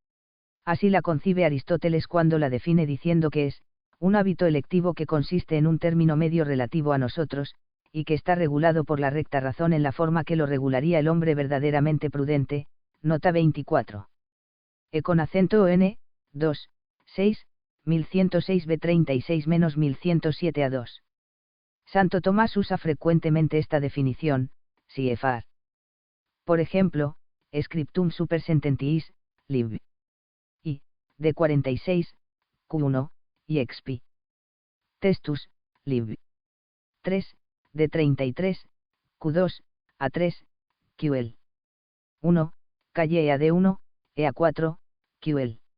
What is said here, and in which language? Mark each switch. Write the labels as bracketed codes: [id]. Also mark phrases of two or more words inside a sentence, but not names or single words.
[es] Así la concibe Aristóteles cuando la define diciendo que es, un hábito electivo que consiste en un término medio relativo a nosotros, y que está regulado por la recta razón en la forma que lo regularía el hombre verdaderamente prudente. Nota 24. Con acento n, 2, 6, 1106 b36 menos 1107 a 2. Santo Tomás usa frecuentemente esta definición, cfr. Por ejemplo, [la] Scriptum super sententiis, lib. [es] I, de 46, Q1, y expi. Testus, lib. 3, de 33, Q2, A3, QL. 1, calle EAD1, EA4, QL.